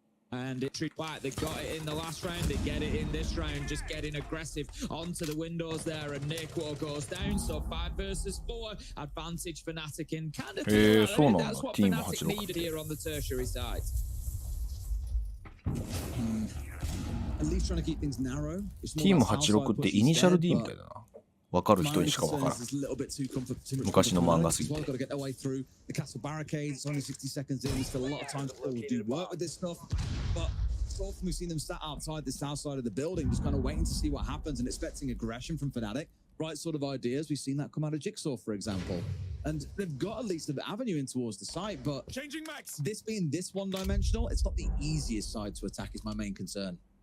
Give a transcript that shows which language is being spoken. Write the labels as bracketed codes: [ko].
[en] And it's like they got it in the last round, they get it in this round, just getting aggressive onto the windows there, and Nico goes down, so 5 versus 4, advantage Fnatic in Canada. That's what Fnatic needed here on the tertiary side. At least trying to keep things narrow. [ja] チーム86ってイニシャル D みたいだな。分かる人にしか分からん。昔の漫画すぎて。 [en] The castle barricades, only 60 seconds in, still a lot of time to do work with this stuff. But so often we've seen them sat outside the south side of the building, just kind of waiting to see what happens and expecting aggression from Fnatic. Right sort of ideas. We've seen that come out of Jigsaw, for example. And they've got at least an avenue in towards the site, but this being this one-dimensional, it's not the easiest side to attack is my main concern.